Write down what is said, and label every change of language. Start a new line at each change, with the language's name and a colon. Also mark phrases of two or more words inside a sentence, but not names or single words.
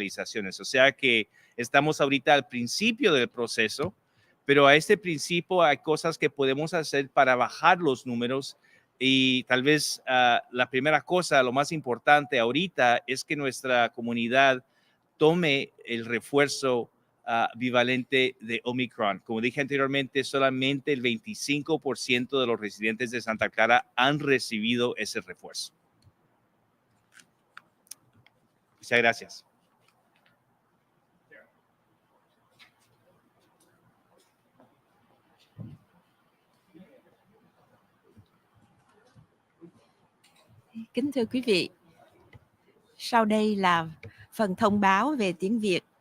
Spanish: O sea que estamos ahorita al principio del proceso, pero a este principio hay cosas que podemos hacer para bajar los números y tal vez la primera cosa, lo más importante ahorita es que nuestra comunidad tome el refuerzo bivalente de Omicron. Como dije anteriormente, solamente el 25% de los residentes de Santa Clara han recibido ese refuerzo. Muchas gracias.
Vietnamese: Kính thưa quý vị, sau đây là phần thông báo về tiếng Việt.